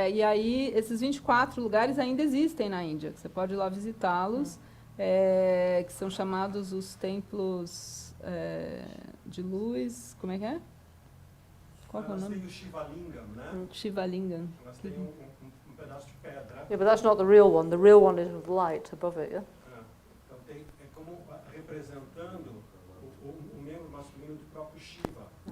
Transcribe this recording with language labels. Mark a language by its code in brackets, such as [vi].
[pt] E aí, esses 24 lugares ainda existem na Índia, que você pode ir lá visitá-los, que são chamados os templos de luz. Como é que é? Qual que é o nome? Tem o Shivalingam, né? Shivalingam. Elas têm um pedaço de pedra. [en] Yeah, but that's not the real one. The real one is with light above it, yeah? [pt] Então é como representando o membro masculino do próprio Shiva.